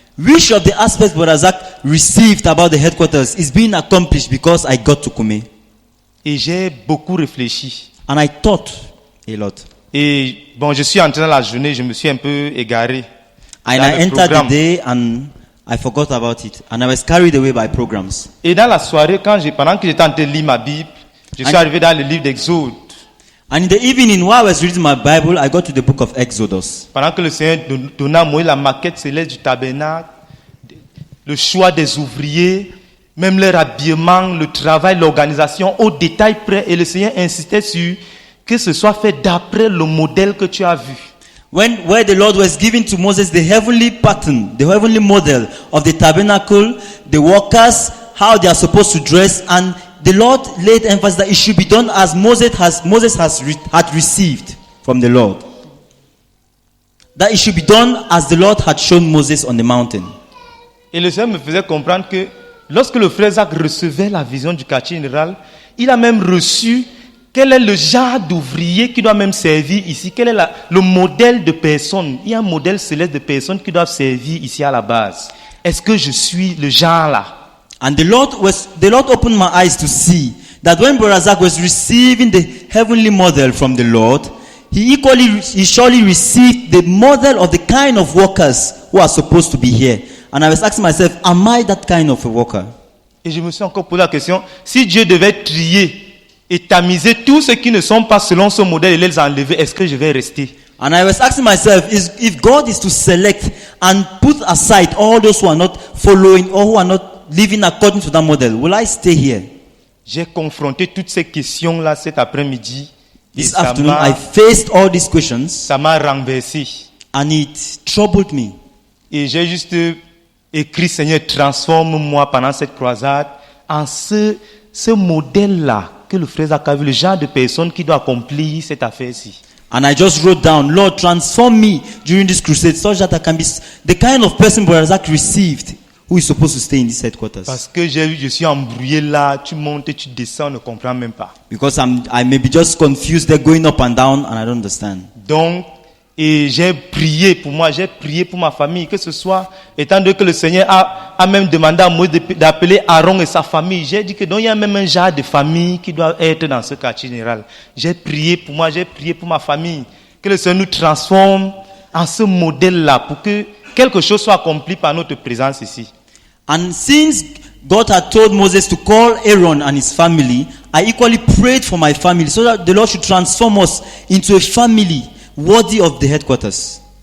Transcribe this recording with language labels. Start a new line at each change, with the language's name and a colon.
English: which of the aspects Brother Zach received about the headquarters is being accomplished because I got to Koumé?
French: Et j'ai beaucoup réfléchi.
English: And I thought a lot.
French: Et bon, je suis entré dans la journée, je me suis un peu égaré.
English: And
French: dans
English: I
French: le
English: entered
French: programme.
English: the day and I forgot about it. And I was carried away by programs.
French: Et dans la soirée, pendant que j'étais en train de lire ma Bible, je suis arrivé dans le livre d'Exode.
English: And in the evening, while I was reading my Bible, I got to the book of Exodus.
French: Pendant que le Seigneur donnait à Moïse la maquette céleste du tabernacle, le choix des ouvriers, même leur habillement, le travail, l'organisation, au détail près. Et le Seigneur insistait sur que ce soit fait d'après le modèle que tu as vu.
English: Where the Lord was giving to Moses the heavenly pattern, the heavenly model of the tabernacle, the workers, how they are supposed to dress, and the Lord laid emphasis that it should be done as Moses had received from the Lord. That it should be done as the Lord had shown Moses on the mountain.
French: Et le Seigneur me faisait comprendre que lorsque le frère Zach recevait la vision du quartier général, il a même reçu quel est le genre d'ouvrier qui doit même servir ici? Quel est le modèle de personne? Il y a un modèle céleste de personnes qui doivent servir ici à la base. Est-ce que je suis le genre là?
English: And the Lord opened my eyes to see that when Brother Zach was receiving the heavenly model from the Lord, he surely received the model of the kind of workers who are supposed to be here. And I was asking myself, am I that kind of a worker?
French: Et je me suis encore posé la question, si Dieu devait trier et tamiser tous ceux qui ne sont pas selon ce modèle et les enlever, est-ce que je vais rester?
English: And I was asking myself, if God is to select and put aside all those who are not following or who are not living according to that model, will I stay here?
French: J'ai confronté toutes ces questions-là cet après-midi.
English: This afternoon, I faced all these questions.
French: Ça m'a renversé.
English: And it troubled me.
French: Et j'ai juste écrit, Seigneur, transforme-moi pendant cette croisade en ce modèle-là que le frère Zach a vu, le genre de personne qui doit accomplir cette affaire-ci.
English: And I just wrote down, Lord, transform me during this crusade such that I can be the kind of person Brother Zach received, who is supposed to stay in this headquarters.
French: Parce que je suis embrouillé là, tu montes et tu descends, on ne comprend même pas.
English: Because I may be just confused, they're going up and down, and I don't understand.
French: Donc, et j'ai prié pour moi, j'ai prié pour ma famille, que ce soit, étant donné que le Seigneur a même demandé à Moïse d'appeler Aaron et sa famille. J'ai dit que donc il y a même un genre de famille qui doit être dans ce quartier général. J'ai prié pour moi, j'ai prié pour ma famille, que le Seigneur nous transforme en ce modèle-là pour que quelque chose soit accompli par notre présence ici.
English: And since God had told Moses to call Aaron and his family, I equally prayed for my family so that the Lord should transform us into a family worthy of the headquarters.